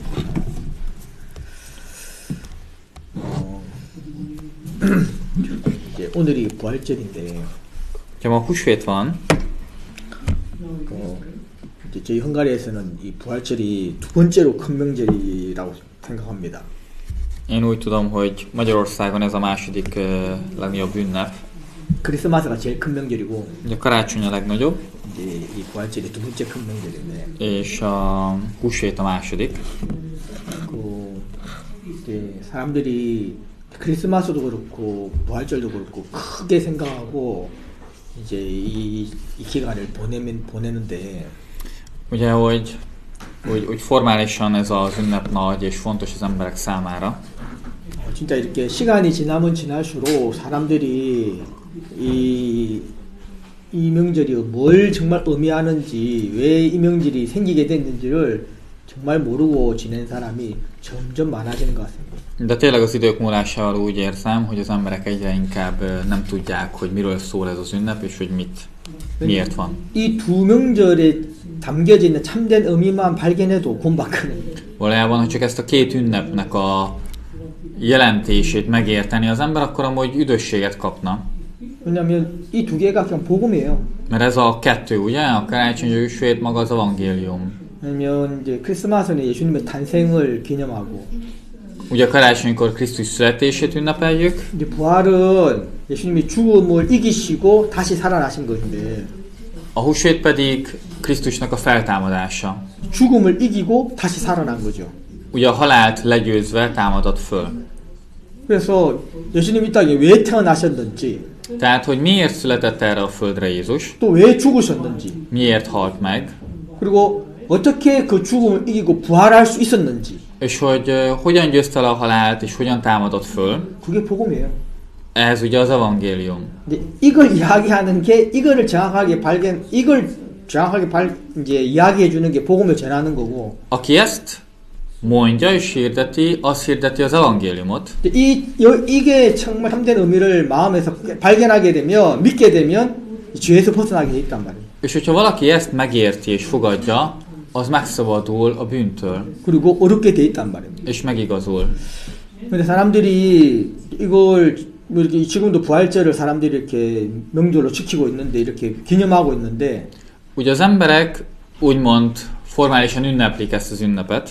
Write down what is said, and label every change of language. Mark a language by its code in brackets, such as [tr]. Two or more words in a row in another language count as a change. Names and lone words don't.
[ko] 이제 오늘이 부활절인데 자, 뭐 [hu] húsvét van. [ko] 이제 저희 헝가리에서는 이 부활절이 두 번째로 큰 명절이라고 생각합니다. [hu] Én úgy tudom, hogy Magyarországon ez a második legnagyobb ünnep. [ko] 크리스마스가 제일 큰 명절이고 [hu] Ugye a karácsony a legnagyobb, [ko] 이제 이 부활절이 두 번째 큰 명절인데 [hu] és a húsvét a második. [ko] 그 이제 사람들이 크리스마스도 그렇고 부활절도 그렇고 크게 생각하고 이제 이 기간을 보내는데 [hu] Ugye, hogy formálisan ez az ünnep nagy és fontos az emberek számára. [ko] 진짜 이렇게 시간이 지나면 지날수록 사람들이 이 명절이 뭘 정말 의미하는지 왜 이 명절이 생기게 됐는지를 정말 모르고 지낸 사람이 점점 많아지는 것 같습니다. [hu] De tényleg az idők múlásával úgy érzem, hogy az emberek egyre inkább nem tudják, hogy miről szól ez az ünnep, és hogy miért van. [ko] 이 두 명절에 담겨져 있는 참된 의미만 발견해도 구원받거든요. [hu] Valójában, ha csak ezt a két ünnepnek a jelentését megérteni az ember, akkor amúgy üdvösséget kapna. [ko] 왜냐하면 이 두 개가 그냥 복음이에요. [hu] Mert ez a kettő, ugye? A karácsonyi húsvét maga az evangélium. [ko] 왜냐면 이제 크리스마스는 예수님의 탄생을 기념하고 [hu] Ugye a karácsonykor Krisztus születését ünnepeljük. [ko] 이제 부활은 예수님이 죽음을 이기시고 다시 살아나신 것인데 [hu] A húsvét pedig Krisztusnak a feltámadása. [ko] 죽음을 이기고 다시 살아난 거죠. [hu] Ugye a halált legyőzve támadott föl. [ko] 그래서 예수님이 이 땅에 왜 태어나셨는지 [hu] Tehát, hogy miért született erre a földre Jézus, [ko] 또 왜 죽으셨는지 [hu] miért halt meg, [ko] 그리고 어떻게 그 죽음을 이기고 부활할 수 있었는지 [hu] és hogy hogyan győzte le a halált, és hogyan támadott föl, [ko] 그게 복음이에요. [hu] ez ugye az evangélium. [ko] 근데 이걸 이야기하는 게 이거를 정확하게 이걸 정확하게 이제 이야기해 주는 게 복음을 전하는 거고. [hu] Aki ezt mondja és hirdeti, az hirdeti az evangéliumot. [ko] 이게 정말 참된 의미를 마음에서 발견하게 되면, 믿게 되면 죄에서 벗어나게 돼 있단 말이에요. [hu] És hogyha valaki ezt megérti és fogadja, az megszabadul a bűntől. [ko] 그리고 어렵게 돼 있단 말입니다. [hu] És megigazul. [ko] 근데 사람들이 이걸 이렇게 지금도 부활절을 사람들이 이렇게 명절로 지키고 있는데 이렇게 기념하고 있는데 [hu] Ugye az emberek úgymond formálisan ünneplik ezt az ünnepet,